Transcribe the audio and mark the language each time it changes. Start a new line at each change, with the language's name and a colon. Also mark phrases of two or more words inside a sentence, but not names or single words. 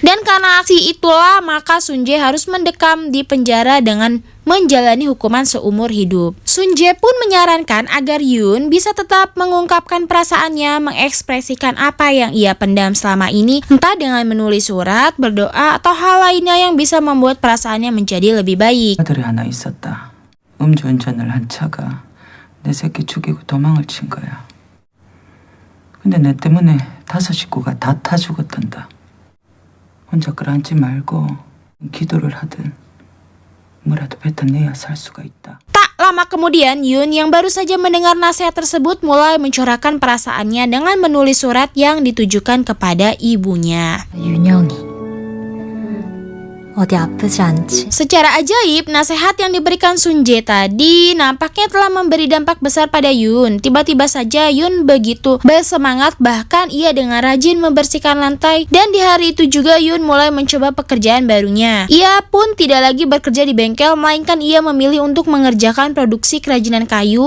Indonesian: Dan karena aksi itulah maka Sun Jae harus mendekam di penjara dengan menjalani hukuman seumur hidup. Sun Jae pun menyarankan agar Yoon bisa tetap mengungkapkan perasaannya, mengekspresikan apa yang ia pendam selama ini, entah dengan menulis surat, berdoa, atau hal lainnya yang bisa membuat perasaannya menjadi lebih baik.
Korean: 아들이 하나 있었다. 음주운전을 한 차가 내 새끼 죽이고 도망을 친 거야. 근데 내 때문에 5 식구가 다 타 죽었단다. 혼자 끌어앉지 말고 기도를 하든 뭐라도 뱉어내야 살 수가 있다.
Indonesian: Tak lama kemudian, Yoon yang baru saja mendengar nasihat tersebut mulai mencurahkan perasaannya dengan menulis surat yang ditujukan kepada ibunya.
Korean: 윤영이 어디 아프지 않지?
Indonesian: Secara ajaib, nasihat yang diberikan Sun Jae tadi nampaknya telah memberi dampak besar pada Yoon. Tiba-tiba saja Yoon begitu bersemangat, bahkan ia dengan rajin membersihkan lantai. Dan di hari itu juga Yoon mulai mencoba pekerjaan barunya. Ia pun tidak lagi bekerja di bengkel, melainkan ia memilih untuk mengerjakan produksi kerajinan kayu.